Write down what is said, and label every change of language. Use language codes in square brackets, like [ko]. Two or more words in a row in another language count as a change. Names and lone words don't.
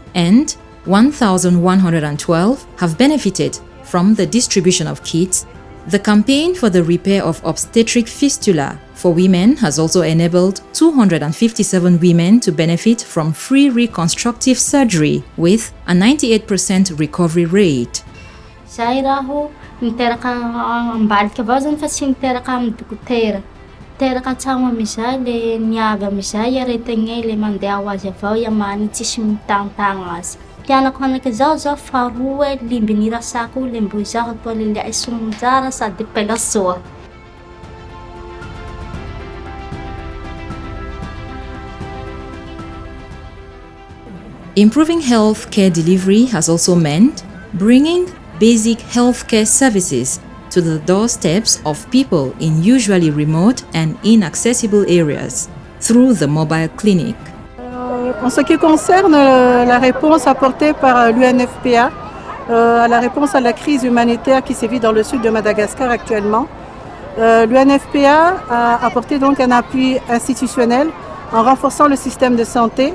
[en] And 1,112 have benefited from the distribution of kits. The campaign for the repair of obstetric fistula for women has also enabled 257 women to benefit from free reconstructive surgery with a 98% recovery rate. [mg] Zairaho niteraka ambadika avao zany fa tsy niteraka amin'ny dokotera. Teraka tsamo amizay le niaga amizay aretigny le mandeha ho azy avao iamany tsisy mitantagna azy. Tianako hanaka zao faharoa limby nirasako le mbo izaho atao leliay somonjara sady pela soa. [en] Improving healthcare delivery has also meant bringing basic healthcare services to the doorsteps of people in usually remote and inaccessible areas through the mobile clinic. [fr] En ce qui concerne la réponse apportée par l'UNFPA à la réponse à la crise humanitaire qui sévit dans le sud de Madagascar actuellement, l'UNFPA a apporté donc un appui institutionnel en renforçant le système de santé.